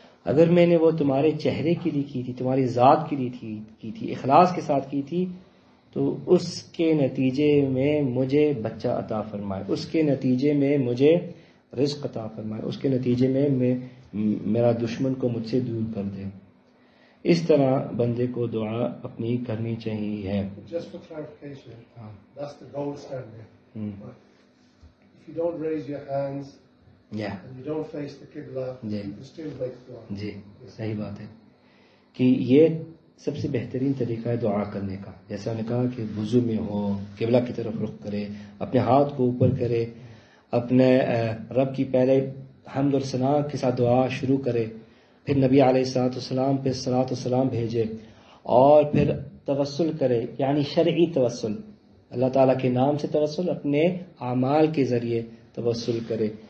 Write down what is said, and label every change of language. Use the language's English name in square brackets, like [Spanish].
[Urdu] اگر میں نے وہ تمہارے چہرے کے لیے کی تھی، تمہاری ذات کے لیے کی تھی، اخلاص کے ساتھ کی تھی، تو اس کے نتیجے میں مجھے بچہ عطا فرمائے، اس کے نتیجے میں مجھے رزق عطا فرمائے، اس کے نتیجے میں میرا دشمن کو مجھ سے دور کر دے۔ اس طرح بندے کو دعا اپنی کرنی چاہیے۔ [English] Just for clarification, that's the gold standard. But if you don't raise your hands and you don't face the Qibla, you can still make dua. [Urdu] جی صحیح بات ہے کہ یہ سب سے بہترین طریقہ ہے دعا کرنے کا۔ جیسا نے کہا کہ وضو میں ہو، قبلہ کی طرف رخ کرے، اپنے ہاتھ کو اوپر کرے، اپنے رب کی پہلے حمد اور ثنا کے ساتھ دعا شروع کرے، پھر نبی علیہ السلام پہ صلاۃ و سلام بھیجے، اور پھر توسل کرے، یعنی شرعی توسل، اللہ تعالیٰ کے نام سے توسل، اپنے اعمال کے ذریعے توسل کرے۔